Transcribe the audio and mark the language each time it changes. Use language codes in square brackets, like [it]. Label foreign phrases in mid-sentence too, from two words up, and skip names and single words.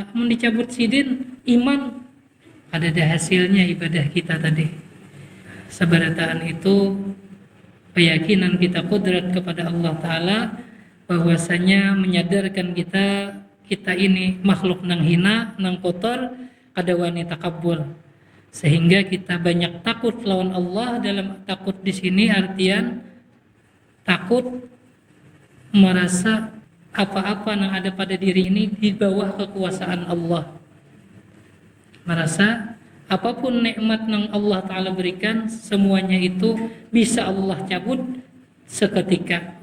[bjn] Mau dicabut sidin iman, ada hasilnya ibadah kita tadi. [id] Seberataan itu keyakinan kita kudrat kepada Allah Ta'ala, bahwasanya menyadarkan kita ini makhluk nang hina, nang kotor, kada wani takabur. Sehingga kita banyak takut lawan Allah. Dalam takut di sini artian takut merasa apa-apa yang ada pada diri ini di bawah kekuasaan Allah. Merasa apapun nikmat yang Allah Ta'ala berikan, semuanya itu bisa Allah cabut seketika.